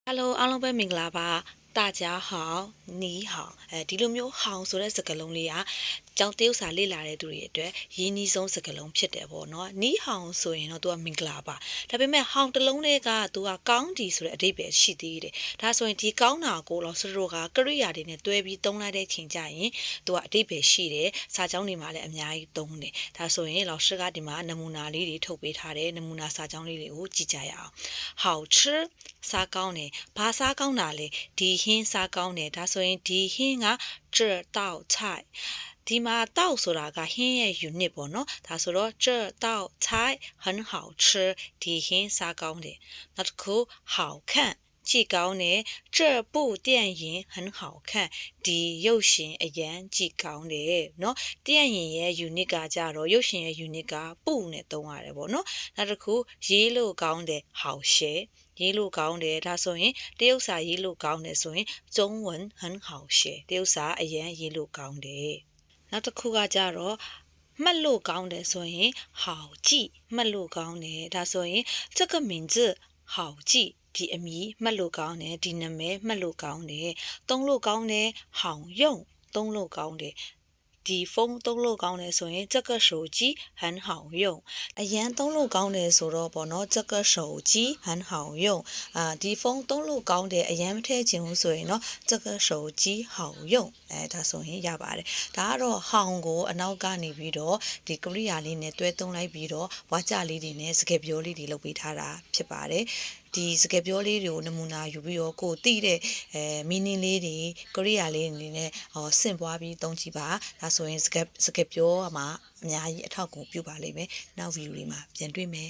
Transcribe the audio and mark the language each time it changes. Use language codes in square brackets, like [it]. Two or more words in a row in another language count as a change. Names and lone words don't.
[my] Hello အားလုံးပဲမင်္ဂလာပါ [zh] 大家好你好 [my] ဒီလိုမျိုးဟောင်ဆိုတဲ့စကားလုံးလေးကကျောင်းတရုပ်စာလေ့လာတဲ့သူတွေအတွက်ရင်းနှီးဆုံးစကားလုံးဖြစ်တယ်ပေါ့နော်နီးဟောင်ဆိုရင်တော့သူကမင်္ဂလာပါဒါပေမဲ့ဟောင်တစ်လုံးလေးကသူကကောင်းဒီဆိုတဲ့အဓိပ္ပာယ်ရှိသေးတယ်ဒါဆိုရင်ဒီကောင်းတာကိုလောစရိုကကရိယာတွေနဲ့တွဲပြီးသုံးလိုက်တဲ့ချိန်ကျရင်သူကအဓိပ္ပာယ်ရှိတယ်စာကြောင်းတွေမှာလည်းအများကြီးသုံးတယ်ဒါဆိုရင်လောရှိကဒီမှာနမူနာလေးတွေ ထုတ်ပေးထားတယ်နမူနာစာကြောင်းလေးတွေကိုကြည့်ကြရအောင်好吃စားကောင်းတယ်ဘာစားကောင်းတာလဲဒီဟင်းစားကောင်းတယ်ဒါဆိုရင်ဒီဟင်းက [zh] 这道菜 [my] ဒီမှာတောက်ဆိုတာကဟင်းရဲ့ unit ပေါ့နော်ဒါဆိုတော့ [zh] 这道菜很好吃 [my] ဒီဟင်းစားကောင်းတယ်နောက်တစ်ခု好看ကြည့်ကောင်းတယ် [zh] 这部电影很好 [my] 看ဒီရုပ်ရှင်အရန်ကြည့်ကောင်းတယ်เนาะ电影ရဲ့ unit ကကြတော့ရုပ်ရှင်ရဲ့ unit ကပုနဲ့သုံးရတယ်ပေါ့နော်နောက်တစ်ခုရေးလို့ကောင်းတယ်好写ရေးလို့ကောင်းတယ်ဒါဆိုရင်တရုတ်စာရေးလို့ကောင်းတယ်ဆိုရင် [zh] 中文很 [my] 好写တရုတ်စာအရန်ရေးလို့ကောင်းတယ်နောက်တစ်ခုကကြတော့မှတ်လို့ကောင်းတယ်ဆိုရင်好记မှတ်လို့ကောင်းတယ်ဒါဆိုရင် [zh] 这个名字好记 [my] ဒီအမည်မှတ် လို့ကောင်းတယ်ဒီနာမည်မှတ်လို့ကောင်းတယ်သုံးလို့ကောင်းတယ်好用သုံးလို့ကောင်းတယ်ဒီဖုန်းသုံးလို့ကောင်းတယ်ဆိုရင် [zh] 这个手机很好用 [my] အရန်သုံးလို့ကောင်းတယ်ဆိုတော့ပေါ့နော် [zh] 这个手机很好用 [my] ဒီဖုန်းသုံးလို့ကောင်းတယ်အရန်မထည့်ချ င်ဘူးဆိုရင်နော် [zh] 这个手机好用 [my] ဒါဆိုရင်ရပါတယ်ဒါကတော့ဟောင်ကိုအနောက်ကနေပြီးတော့ဒီကရိယာလေးနဲ့တွဲသုံးလိုက်ပြီးတော့ဝါကြလေးတွေနဲ့စကားပြောလေးတွေလုပ်ပေးထားတာဖြစ်ပါတယ်ဒီစကားပြောလေးတွေကိုနမူနာယူပြီးတော့ကိုသိတဲ့meaning လေးတွေကရိယာလေးအနေနဲ့ဆင့်ပွားပြီးသုံးကြည့်ပါဒါဆိုရင်စကားပြောမှာအများကြီးအထောက်အကူပြုပါလိမ့်မယ်နောက်ဗီဒီယိုလေးမှာပြန်တွေ့မယ်